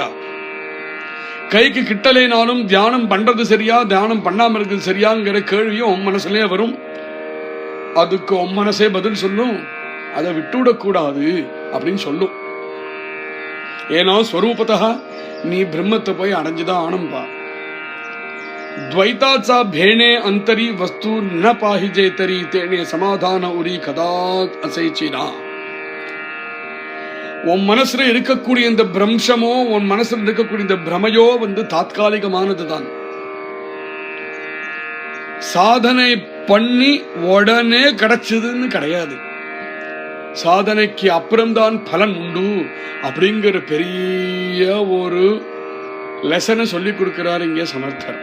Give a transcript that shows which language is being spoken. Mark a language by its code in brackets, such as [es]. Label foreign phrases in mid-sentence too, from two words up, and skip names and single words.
[ta] கைக்கு கிட்டலைனாலும் தியானம் பண்றது சரியா, தியானம் பண்ணாம இருக்கிறது சரியாங்கிற கேள்வியும் உன் மனசுலயே வரும். அதுக்கு உன் மனசே பதில் சொல்லும், அதை விட்டுவிடக்கூடாது அப்படின்னு சொல்லும். ஏன்னா ஸ்வரூபத்தா நீ பிரம்மத்தை போய் அடைஞ்சுதான் ஆனம்பா. [mr] द्वैताचा भेणे अंतरी वस्तू न पाहिजे तरी तेने समाधान उरी कदा असेचिना. [ta] உன் மனசுல இருக்கக்கூடிய இந்த பிரம்சமோ உன் மனசுல இருக்கக்கூடிய இந்த பிரமையோ தாத்காலிகமானதுதான். சாதனை பண்ணி உடனே கிடைச்சதுன்னு கிடையாது. சாதனைக்கு அப்புறம்தான் பலன் உண்டு அப்படிங்கிற பெரிய ஒரு லெசனை சொல்லி கொடுக்கிறார் இங்கே சமர்த்தர்.